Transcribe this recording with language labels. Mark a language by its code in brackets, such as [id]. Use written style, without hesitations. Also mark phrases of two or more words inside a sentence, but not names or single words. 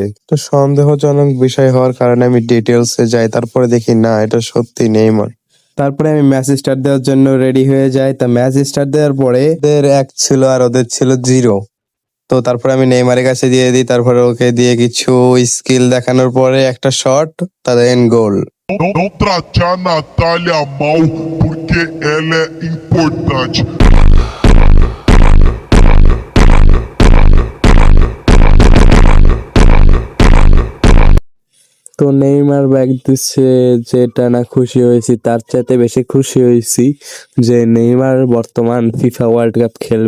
[bn] তো সন্দেহজনক বিষয় হওয়ার কারণে আমি ডিটেলসে যাই, তারপরে দেখি না, এটা সত্যি নেইমার। তারপরে আমি [en] match start [bn] দেওয়ার জন্য রেডি হয়ে যাই। তা [en] match start [bn] দেওয়ার পরে ওদের 1 ছিল আর ওদের ছিল 0। তো তারপরে আমি নেইমারের কাছে দিয়ে দিই, তারপরে ওকে দিয়ে কিছু স্কিল দেখানোর পরে একটা শট, তাদের গোল। [pt] Não trate a Natália mal porque ela é importante. [bn] তো নেইমার ব্যাগ দিচ্ছে, যেটা না খুশি হয়েছি তার চাইতে বেশি খুশি হয়েছি যে নেইমার বর্তমান ফিফা ওয়ার্ল্ড কাপ খেলবে।